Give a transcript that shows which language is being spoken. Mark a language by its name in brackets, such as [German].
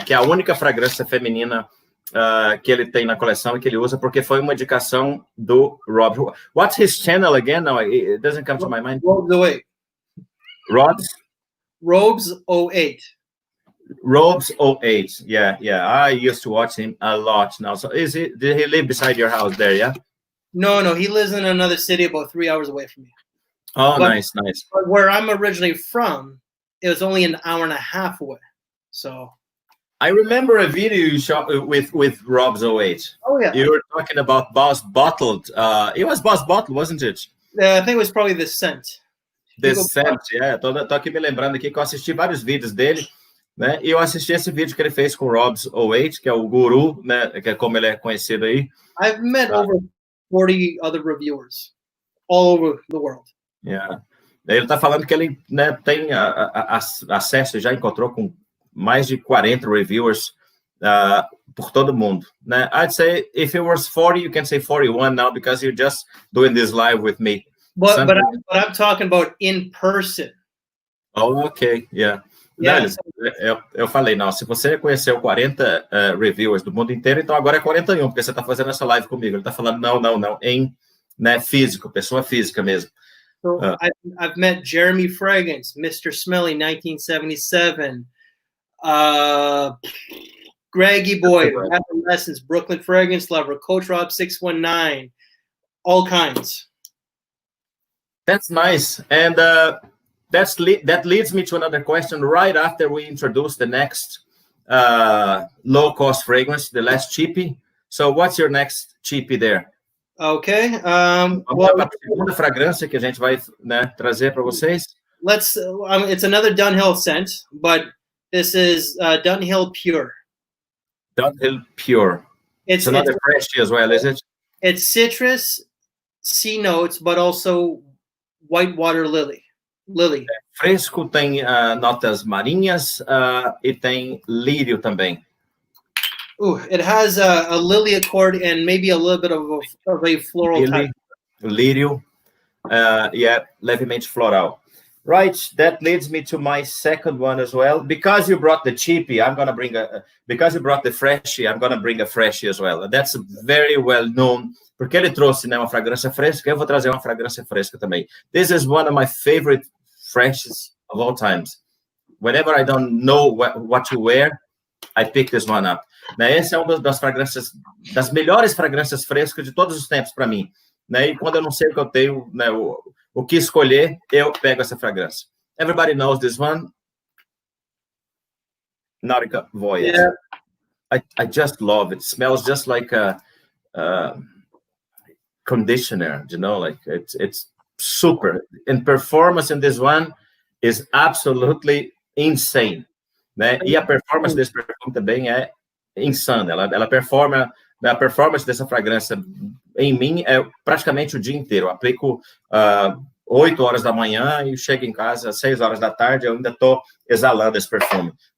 [Portuguese] Que é a única fragrância feminina que ele tem na coleção e que ele usa porque foi uma indicação do Rob. [English] What's his channel again? No, it doesn't come to my mind. Robes 08. Robes 08. Yeah. I used to watch him a lot now. So did he live beside your house there, yeah? No, he lives in another city about 3 hours away from me. Oh, nice. But where I'm originally from, it was only an hour and a half away. So I remember a video you shot with Rob's 08. Oh, yeah. You were talking about Boss Bottled. It was Boss Bottled, wasn't it? I think it was probably The Scent. The Scent, yeah. [Portuguese] Tô aqui me lembrando aqui que eu assisti vários vídeos dele, né? E eu assisti esse vídeo que ele fez com o Rob's 08, que é o guru, né? Que é como ele é conhecido aí. [English] I've met over 40 other reviewers all over the world. Yeah. [Portuguese] Ele tá falando que ele, né, tem acesso, já encontrou com mais de 40 reviewers por todo mundo, né? [English] I'd say if it was 40, you can say 41 now because you're just doing this live with me. But I'm talking about in person. Oh, okay, yeah. Yeah. [Portuguese] Eu falei, não, se você conheceu 40 reviewers do mundo inteiro, então agora é 41, porque você está fazendo essa live comigo. Ele está falando, não, em, né, físico, pessoa física mesmo. [English] So I've met Jeremy Fragrance, Mr. Smelly, 1977, Greggy Boy, Adolescence, Brooklyn Fragrance Lover, Coach Rob 619, all kinds. That's nice, and that leads me to another question. Right after we introduce the next low-cost fragrance, the last cheapie. So, what's your next cheapie there? Okay. [Portuguese] Well, a segunda fragrância que a gente vai, né, trazer para vocês. [English] It's another Dunhill scent, but this is Dunhill Pure. Dunhill Pure. It's another freshie as well, is it? It's citrus, sea notes, but also whitewater lily. [Portuguese] Fresco, tem notas marinhas e tem lírio também. [English] It has a lily accord and maybe a little bit of a floral type. [Portuguese] Lírio, levemente floral. [English] Right, that leads me to my second one as well. Because you brought the cheapie, I'm gonna bring because you brought the freshie, I'm gonna bring a freshie as well. That's very well known. [Portuguese] Porque ele trouxe, né, uma fragrância fresca, eu vou trazer uma fragrância fresca também. [English] This is one of my favorite freshies of all times. Whenever I don't know what to wear, I pick this one up. [Portuguese] Né, essa é uma das fragrâncias, das melhores fragrâncias frescas de todos os tempos para mim. Né, e quando eu não sei o que eu tenho, né, o que escolher, eu pego essa fragrância. [English] Everybody knows this one. Nautica Voyage. Yeah. I just love it. It smells just like a conditioner, you know, like it's super. And performance in this one is absolutely insane, né? [Portuguese] E a performance desse perfume também é insana. Ela performa, a performance dessa fragrância em mim é praticamente o dia inteiro. Eu aplico 8 horas da manhã e chego em casa às 6 horas da tarde, eu ainda estou exalando esse perfume.